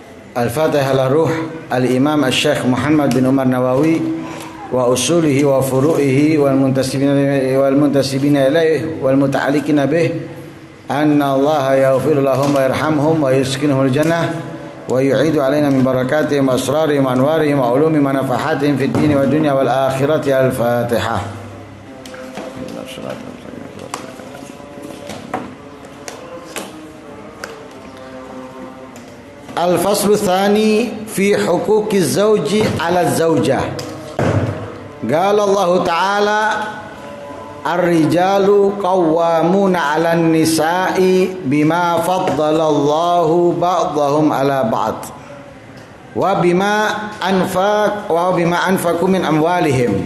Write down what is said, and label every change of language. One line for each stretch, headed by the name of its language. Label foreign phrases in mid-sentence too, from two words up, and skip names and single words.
Arabic: الفاتحة إلى روح الإمام الشيخ محمد بن عمر نووي وأصوله وفروعه والمنتسبين إليه والمتعلقين به أن الله يغفر لهم ويرحمهم ويسكنهم الجنة ويعيد علينا من بركاتهم وأسرارهم وأنوارهم وعلوم منافحاتهم في الدين والدنيا والآخرة. Al-Fatihah. الفصل الثاني في حقوق الزوج على الزوجة. قال الله تعالى الرجال قوامون على النساء بما فضل الله بعضهم على بعض وبما أنفقوا من أموالهم.